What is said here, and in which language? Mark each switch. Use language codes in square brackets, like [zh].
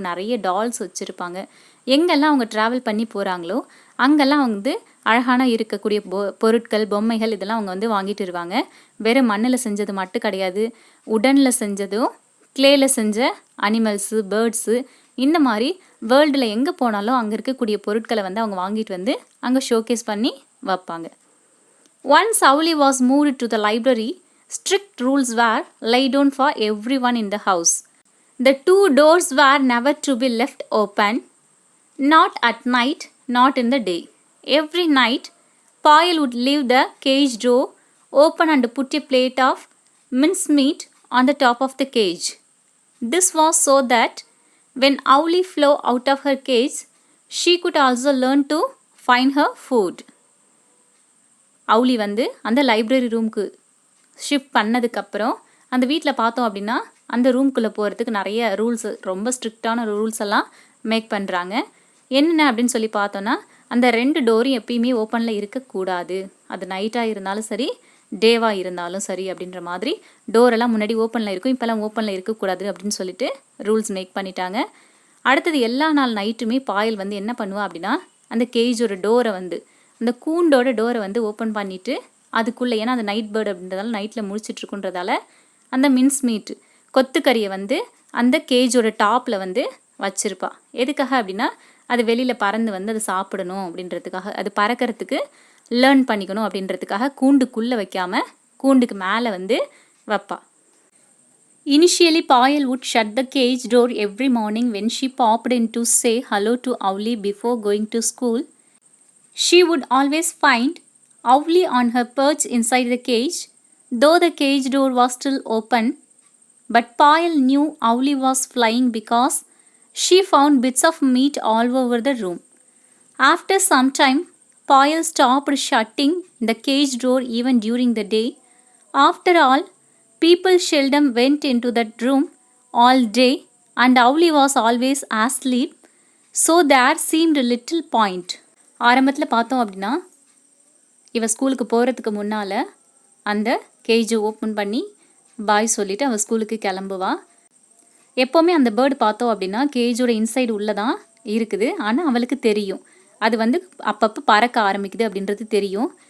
[ta] நிறைய டால்ஸ் வச்சுருப்பாங்க. எங்கெல்லாம் அவங்க ட்ராவல் பண்ணி போகிறாங்களோ அங்கெல்லாம் வந்து அழகான இருக்கக்கூடிய பொருட்கள், பொம்மைகள் இதெல்லாம் அவங்க வந்து வாங்கிட்டு வருவாங்க. வெறும் மண்ணில் செஞ்சது மட்டும் கிடையாது, உடனில் செஞ்சதும் கிளேல செஞ்ச அனிமல்ஸு, பேர்ட்ஸு, இந்த மாதிரி வேர்ல்டில் எங்கே போனாலும் அங்கே இருக்கக்கூடிய பொருட்களை வந்து அவங்க வாங்கிட்டு வந்து அங்கே ஷோகேஸ் பண்ணி வைப்பாங்க. [en] Once Owlie was moved to the library, strict rules were laid down for everyone in the house. The 2 doors were never to be left open, not at night, not in the day. Every night, Payal would leave the cage door open and put a plate of mincemeat on the top of the cage. This was so that when Owlie flew out of her cage, she could also learn to find her food. [ta] Owlie வந்து அந்த library ரூமுக்கு shift பண்ணதுக்கப்புறம் அந்த வீட்டில் பார்த்தோம் அப்படின்னா அந்த ரூம்குள்ளே போகிறதுக்கு நிறைய ரூல்ஸ், ரொம்ப ஸ்ட்ரிக்டான ரூல்ஸ் எல்லாம் மேக் பண்ணுறாங்க. என்னென்ன அப்படின்னு சொல்லி பார்த்தோன்னா அந்த 2 டோரும் எப்பயுமே ஓப்பனில் இருக்கக்கூடாது. அது நைட்டாக இருந்தாலும் சரி, டேவாக இருந்தாலும் சரி அப்படின்ற மாதிரி டோரெல்லாம் முன்னாடி ஓப்பனில் இருக்கும், இப்போல்லாம் ஓப்பனில் இருக்கக்கூடாது அப்படின்னு சொல்லிட்டு ரூல்ஸ் மேக் பண்ணிட்டாங்க. அடுத்தது எல்லா நாள் நைட்டுமே பாயல் வந்து என்ன பண்ணுவா அப்படின்னா அந்த கேஜோட டோரை வந்து அந்த கூண்டோட டோரை வந்து ஓப்பன் பண்ணிவிட்டு அதுக்குள்ளே, ஏன்னா அந்த நைட் பேர்டு அப்படின்றதால நைட்டில் முழிச்சிட்ருக்குன்றதால அந்த மின்ஸ் மீட் கொத்துக்கறியை வந்து அந்த கேஜோட டாப்பில் வந்து வச்சுருப்பா. எதுக்காக அப்படின்னா அது வெளியில் பறந்து வந்து அது சாப்பிடணும் அப்படின்றதுக்காக, அது பறக்கிறதுக்கு லேர்ன் பண்ணிக்கணும் அப்படின்றதுக்காக கூண்டுக்குள்ளே வைக்காமல் கூண்டுக்கு மேலே வந்து வைப்பா. [en] Initially, Payal would shut the cage door every morning when she popped in to say hello to Owlie before going to school. She would always find Owlie on her perch inside the cage, though the cage door was still open. But Payal knew Owlie was flying because she found bits of meat all over the room. After some time, Payal stopped shutting the cage door even during the day. After all, people seldom went into that room all day and Owlie was always asleep, so there seemed a little point. [ta] ஆரம்பத்தில் பார்த்தோம் அப்படின்னா இவ ஸ்கூலுக்கு போகிறதுக்கு முன்னால் அந்த கேஜை open பண்ணி பாய் சொல்லிவிட்டு அவள் ஸ்கூலுக்கு கிளம்புவா. எப்போவுமே அந்த பேர்டு பார்த்தோம் அப்படின்னா கேஜோட இன்சைடு உள்ளே தான் இருக்குது. ஆனால் அவளுக்கு தெரியும் அது வந்து அப்பப்போ பறக்க ஆரம்பிக்குது அப்படின்றது தெரியும்.